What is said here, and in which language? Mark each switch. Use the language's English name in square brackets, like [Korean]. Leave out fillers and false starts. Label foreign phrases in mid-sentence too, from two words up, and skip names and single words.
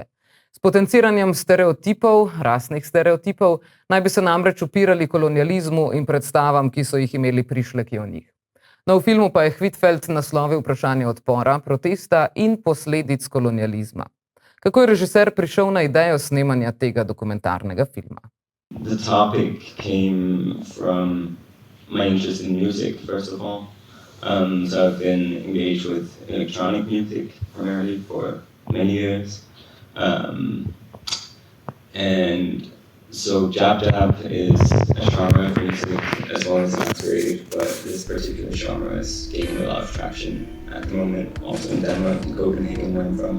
[Slovenian] S potenciranjem stereotipov, rasnih stereotipov, naj bi se namreč upirali kolonializmu in predstavam, ki so jih imeli prišleki o njih. No, v filmu pa je Hvitfeldt naslovil vprašanje odpora, protesta in posledic kolonializma. Kako je režiser prišel na idejo snemanja tega dokumentarnega filma? [English] The topic came from my interest in music, first of all. So I've been engaged with electronic music primarily for many years. And so jab-jab is a genre of music as well as masquerade, but this particular genre is gaining a lot of traction at the moment, also in Denmark and Copenhagen, where I'm from.